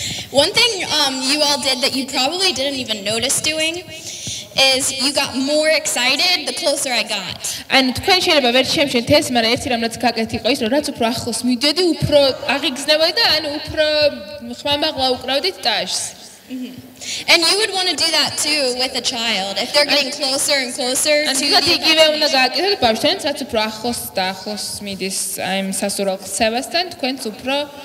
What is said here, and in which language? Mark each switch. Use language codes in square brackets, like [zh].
[en] One thing you all did that you probably didn't even notice doing is you got more excited the closer I got. [ka] And თქვენ შეიძლება ვერ შემჩნევთ ეს, მაგრამ ერთი რამ რაც გაკეთე იყო ის, რომ რაც უფრო ახლოს მივიდოდი, უფრო აღიგზნებოდი და ანუ უფრო ხმამაღლა უკრავდით ტაშს. [en] And you would want to do that too with a child if they're getting closer and closer to [ka] the იგივე უნდა გააკეთოთ ბავშვთან, რაც უფრო ახლოს და ახლოს მიდის აი სასურველ ქცევასთან, თქვენც უფრო